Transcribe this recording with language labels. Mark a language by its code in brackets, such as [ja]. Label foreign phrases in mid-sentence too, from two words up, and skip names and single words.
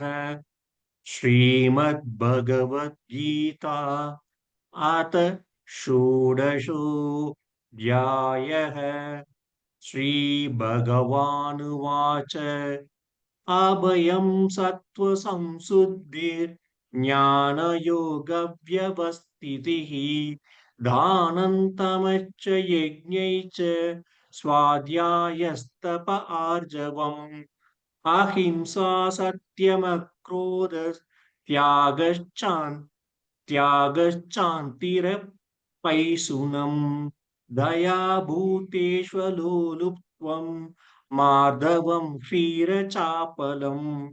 [sa] श्रीमत् भगवद्गीता अथ षोडशोऽध्यायः. श्री भगवानुवाच अभयं सत्त्वसंशुद्धिर् ज्ञानयोगव्यवस्थितिः दानन्दमश्च यज्ञश्च स्वाध्यायस्तप आर्जवम् अहिंसा सत्यमक्रोध त्यागश्चान्तिरपैशुनम् दया भूतेष्वलोलुप्त्वम् मार्दवम् क्षीरचापलम्